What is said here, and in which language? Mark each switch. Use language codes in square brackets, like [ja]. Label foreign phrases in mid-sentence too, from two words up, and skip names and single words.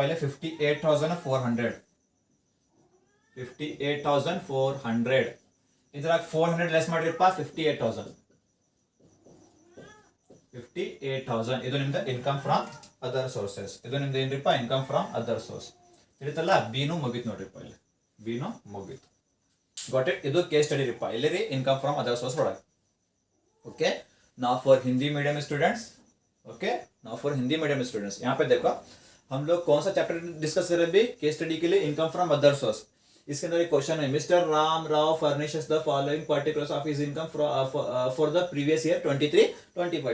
[kn] ಇಲ್ಲಿ 58,400 58,400 ಇದ್ರಾಗ 400 ಲೆಸ್ ಮಾಡ್ರಿಪ್ಪ 58,000 ಇದು ನಿಮ್ದು [en] income from other sources. [kn] ಇದು ನಿಮ್ದು ಏನ್ರಿಪ್ಪ? [en] income from other source. [kn] ತಿಳಿತಲ್ಲ? ಬಿನು ಮುಗೀತು ನೋಡ್ರಿಪ್ಪ, ಇಲ್ಲಿ ಬಿನು ಮುಗೀತು. [en] got it? [kn] ಇದು [en] case study [kn] रिपा ಇಲ್ಲಿ ರೀ [en] income from other source [kn] ಒಳಗೆ. [en] okay now for Hindi medium students, okay now for Hindi medium students [hi] यहाँ पे देखो हम लोग कौन सा [en] chapter discuss [hi] कर रहे हैं? [en] case study [hi] के लिए [en] income from other source. [hi] इसके अंदर एक क्वेश्चन है, [en] Mister Ram Rao furnishes the following particulars of his income for the previous year 23-25.